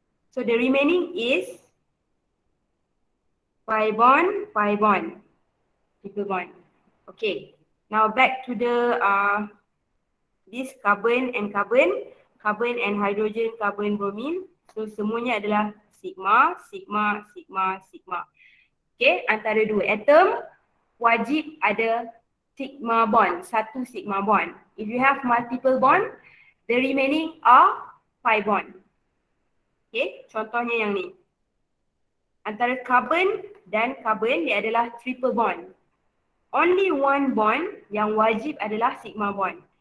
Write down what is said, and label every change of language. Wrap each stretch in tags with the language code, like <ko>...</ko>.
<en>So the remaining is pi bond, triple bond. Okay. Now back to the this carbon and carbon, carbon and hydrogen, carbon, bromine.</en> <ms>So semuanya adalah sigma, sigma, sigma, sigma. Okay, antara dua atom wajib ada sigma bond, satu sigma bond.</ms> <en>If you have multiple bond, the remaining are pi bond.</en> <ms>Okay, contohnya yang ni. Antara carbon dan carbon dia adalah triple bond.</ms> <en>Only one bond</en> <ms>yang wajib adalah</ms> <en>sigma bond.</en>